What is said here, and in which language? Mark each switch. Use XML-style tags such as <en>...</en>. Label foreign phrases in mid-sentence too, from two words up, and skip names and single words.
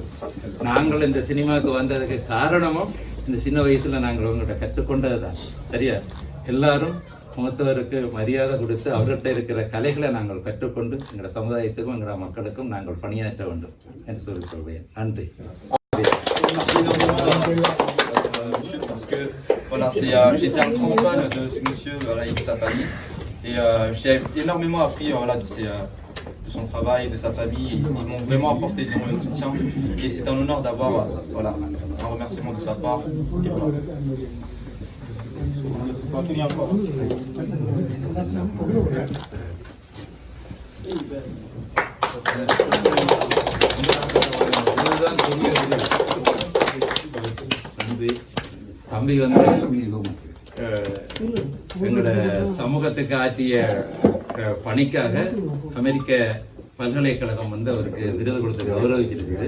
<ta>நாங்கள் இந்த சினிமாவுக்கு வந்ததுக்கு காரணமும் இந்த சின்ன வயசில் நாங்கள் உங்கள்கிட்ட கற்றுக்கொண்டது தான். சரியா? எல்லாரும் மூத்தவருக்கு மரியாதை கொடுத்து அவர்கிட்ட இருக்கிற கலைகளை நாங்கள் கற்றுக்கொண்டு எங்கள் சமுதாயத்துக்கும் எங்கள் மக்களுக்கும் நாங்கள் பணியாற்ற வேண்டும் என்று சொல்லிக் கொள்வேன். நன்றி.</ta> <fr>Parce que voilà, j'étais un grand fan de ce monsieur voilà, et de sa famille. Et j'ai énormément appris voilà, de son travail, de sa famille. Ils m'ont vraiment apporté énormément de soutien. Et c'est un honneur d'avoir voilà, un remerciement de sa part. Et voilà.</fr> <ta>தம்பி வந்து எங்களோட சமூகத்துக்கு ஆற்றிய பணிக்காக அமெரிக்க பல்கலைக்கழகம் வந்து அவருக்கு விருது கொடுத்து கௌரவிச்சிருக்குது.</ta>